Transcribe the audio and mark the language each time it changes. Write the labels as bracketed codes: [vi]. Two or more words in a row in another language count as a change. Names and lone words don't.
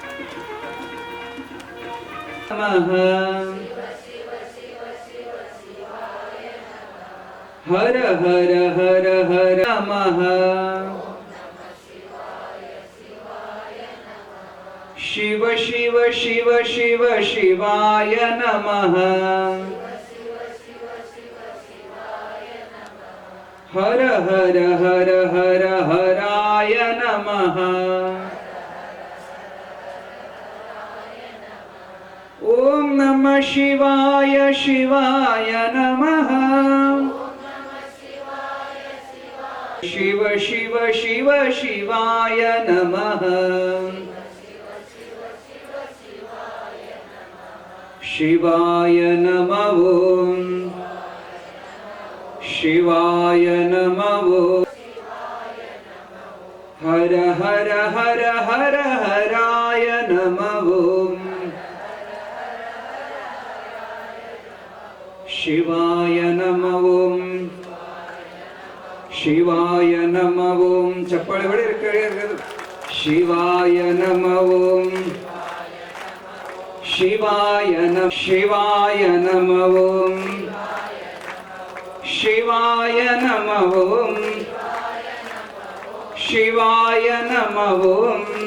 [sa] ಹರ ಹರ ಹರ ಹರ ನಮಃ ಶಿವ ಶಿವ ಶಿವ ಶಿವ ಶಿವಾಯ ನಮಃ ಹರ ಹರ ಹರ ಹರ ಹರಾಯ ನಮಃ ಓಂ ನಮಃ ಶಿವಾಯ ಶಿವಾಯ ನಮಃ ಶಿವ ಶಿವ ಶಿವ ಶಿವಾಯ ನಮಃ ಶಿವಾಯ ನಮಃ ಓಂ ಶಿವಾಯ ನಮಃ ಓಂ ಹರ ಹರ ಹರ ಹರ ಹರಾಯ ನಮಃ ಓಂ ಶಿವಾಯ ನಮಃ ಓಂ ಶಿವಾಯ ನಮಃ ಓಂ [kn] ಚಪ್ಪಾಳೆ ಹೊಡೆಯಿರಿ ಕೇಳಿರಿ. [sa] ಶಿವಾಯ ನಮಃ ಓಂ ಶಿವಾಯ ಶಿವಾಯ ನಮಃ ಓಂ ಶಿವಾಯ ನಮಃ ಓಂ ಶಿವಾಯ ನಮಃ ಓಂ